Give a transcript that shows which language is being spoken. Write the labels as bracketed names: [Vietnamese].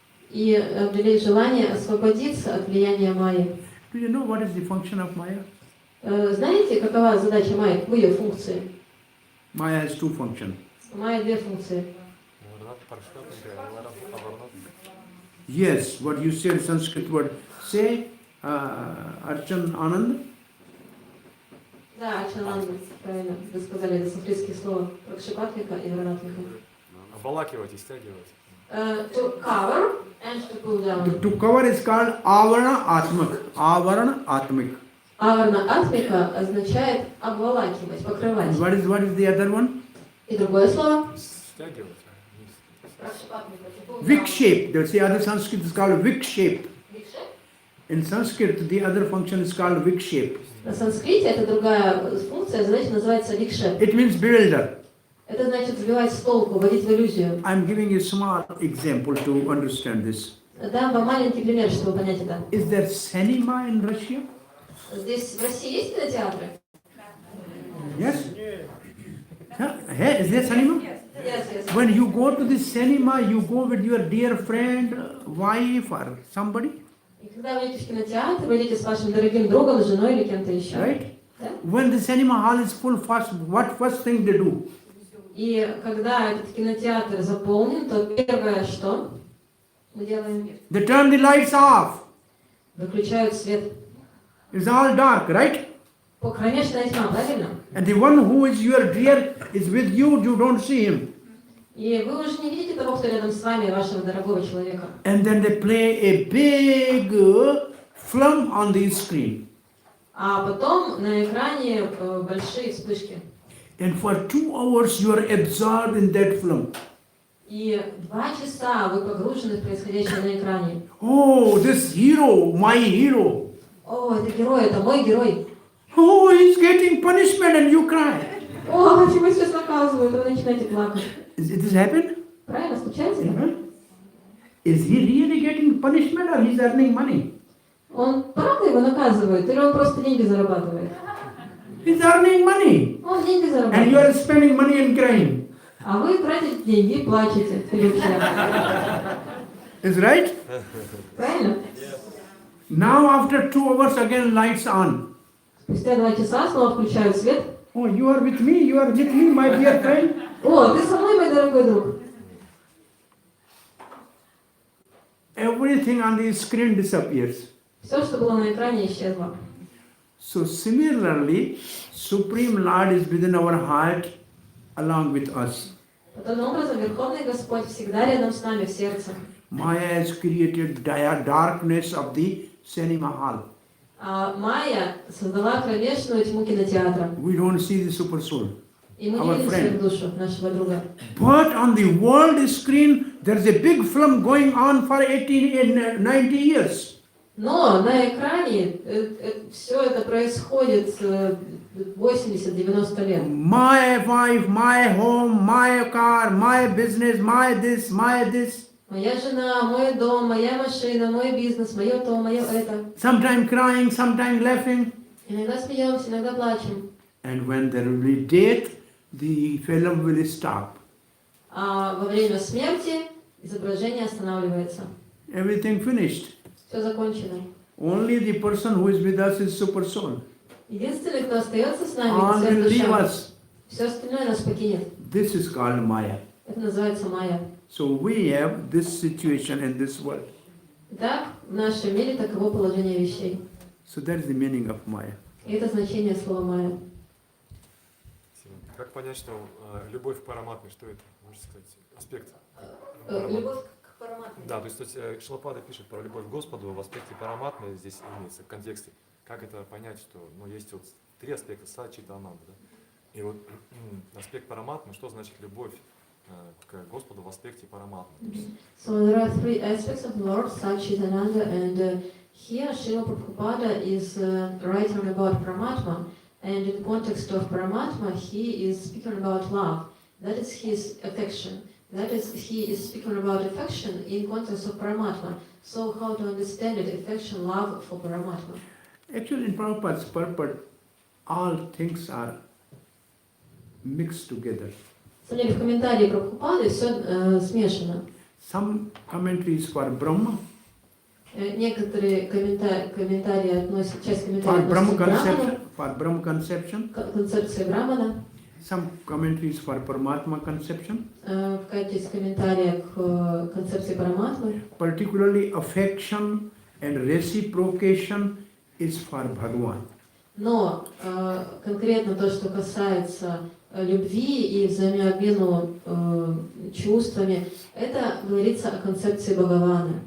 [Russian] и обрели желание освободиться от влияния Майи. [English] Do you know what is the function of Maya? [Russian] Знаете, какова задача Майи, каковы ее функции? [English] Maya has two functions. [Russian] У Майи две функции. [English] Yes, what you said Sanskrit word. Say Archan Anand. [Russian] Да, Ачананда, правильно, вы сказали, это санскритские слова, Пракшипатвика и Варанатвика. Обволакивать и стягивать. [English] To cover and to pull down. To cover is called Avarana Atmak. Avarana Atmik. [Russian] Аварна Атмика означает обволакивать, покрывать. [English] And what is the other one? [Russian] И другое слово? Стягивать. [English] Пракшипатвика, to pull down. Vikshape. That's the other Sanskrit is called Vikshape. [Russian] Викшеп? [English] In Sanskrit, the other function is called Vikshape. [Russian] На санскрите это другая функция, задача называется викшеп. [English] It means bewilder. [Russian] Это значит сбивать с толку, вводить в иллюзию. [English] I'm giving you a small example to understand this. [Russian] Дам вам маленький пример, чтобы понять это. [English] Is there cinema in Russia? [Russian] Здесь в России есть кинотеатры? [English] Yes? Huh? Hey, is there cinema? Yes. When you go to the cinema, you go with your dear friend, wife or somebody, [Russian] И когда вы идете в кинотеатр, вы идете с вашим дорогим другом, женой или кем-то еще. [English] right? [Russian] Да? [English] When the cinema hall is full, what first thing they do? [Russian] И когда этот кинотеатр заполнен, то первое, что мы делаем? [English] They turn the lights off. [Russian] Выключают свет. [English] It's all dark, right? [Russian] Кромешная тьма, правильно? [English] And the one who is your dear is with you, you don't see him. [Russian] И вы уже не видите того, кто рядом с вами, вашего дорогого человека. [English] And then they play a big film on the screen. [Russian] А потом на экране большие вспышки. [English] And for 2 hours you are absorbed in that film. [Russian] И 2 часа вы погружены в происходящее на экране. [English] Oh, this hero, my hero. [Russian] О, это герой, это мой герой. [English] Oh, he's getting punishment and you cry. [Russian] О, его сейчас наказывают, и вы начинаете плакать. [English] Is this happen? [Russian] Правильно, случается? [English] Is he really getting punishment or he's earning money? [Russian] Он правда его наказывает, или он просто деньги зарабатывает? [English] He's earning money. [Russian] Он деньги [English] And you [Russian] зарабатывает. [English] are spending money and crying. [Russian] А вы тратите деньги и плачете. [English] Is right? [Russian] Правильно? [English] Now after 2 hours again lights on. [Russian] Спустя 2 часа снова включают свет. [English] Oh, you are with me, my dear friend. [Russian] О, ты со мной, мой дорогой друг. [English] Everything on the screen disappears. [Russian] Все, что было на экране, исчезло. [English] So similarly, Supreme Lord is within our heart along with us. [Russian] Таким образом, Верховный Господь всегда рядом с нами в сердце. [English] Maya has created darkness of the cinema hall. [Russian] А Майя создала кромешную тьму кинотеатра. [English] We don't see the super soul. [Russian] И мы [English] Our [Russian] не видим [English] friend. [Russian] сверхдушу нашего друга. [English] But on the world screen, there's a big film going on for 90 years. [Russian] Но на экране все это происходит 80-90 лет. [English] My wife, my home, my car, my business, my this. [Russian] Моя жена, мой дом, моя машина, мой бизнес, мое то, мое это. [English] Sometimes crying, sometimes laughing. [Russian] Иногда смеемся, иногда плачем. [English] And when there will be death, the film will stop. [Russian] А во время смерти изображение останавливается. [English] Everything finished. [Russian] Все закончено. [English] Only the person who is with us is super soul. [Russian] Единственный, кто остается с [English] All [Russian] нами, [English] will leave [Russian] душа. [English] us. [Russian] Все остальное нас покинет. [English] This is called Maya. [Russian] Это называется майя. [English] So we have this situation in this world. [Russian] Итак, в нашем мире таково положение вещей. [English] So that is the meaning of Maya. [Russian] И это значение слова майя. Как понять, что любовь к параматме, что это? Можете сказать, аспект? Любовь к параматме. Да, то есть Шилапада пишет про любовь к Господу в аспекте параматмы, здесь имеется в контексте. Как это понять, что есть вот 3 аспекта сачита, ананда, да? И вот аспект параматмы, что значит любовь к Господу в аспекте параматмы? [English] So there are 3 aspects of Lord, Satchitananda, and here Srila Prabhupada is writing about Paramatma, and in the context of Paramatma, he is speaking about love. That is his affection. That is, he is speaking about affection in context of Paramatma. So how to understand it? Affection, love for Paramatma. Actually, in Prabhupada's purport, all things are mixed together. [Russian] Смотрите, в комментарии Прабхупады все смешано. [English] Some commentaries for Brahma, [Russian] Некоторые комментарии относят, часть [English] for [Russian] комментариев [English] Brahma [Russian] относят [English] Brahma conception, [Russian] к концепции Брамана. [English] some commentaries for Paramatma conception, [Russian] В качестве комментария к концепции Параматмы. [English] particularly affection and reciprocation is for Bhagavan. [Russian] Но конкретно то, что касается любви и взаимообмену чувствами, это говорится о концепции Бхагавана.